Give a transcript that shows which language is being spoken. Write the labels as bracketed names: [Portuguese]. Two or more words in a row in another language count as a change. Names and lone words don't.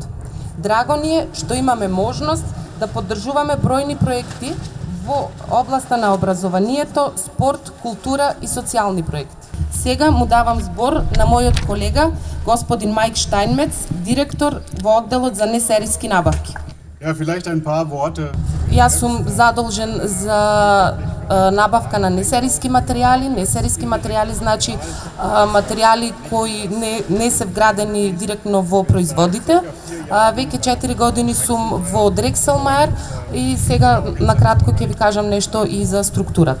[Macedonian] Драго ни е што имаме можност да поддржуваме бројни проекти во областа на образованието, спорт, култура и социјални проекти. Сега му давам збор на мојот колега, господин Мајк Штајнмец, директор во одделот за несериски набавки. [German] Ja, vielleicht ein paar Worte. [Macedonian] Јас сум задолжен за набавка на несериски материјали. Несериски материјали значи материјали кои не се вградени директно во производите. Веќе 4 години сум во Дрекселмајер и сега накратко ќе ви кажам нешто и за структурата.